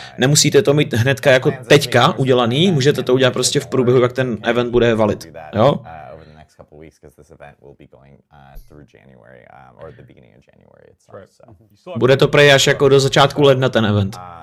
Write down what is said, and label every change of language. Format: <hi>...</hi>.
<cs>Nemusíte to mít hnedka jako teďka udělaný, můžete to udělat prostě v průběhu, jak ten event bude valid. Jo?</cs> <en>Couple weeks because this event will be going through January or the beginning of January itself.</en> <cs>Bude to prej až jako do začátku ledna ten event.</cs>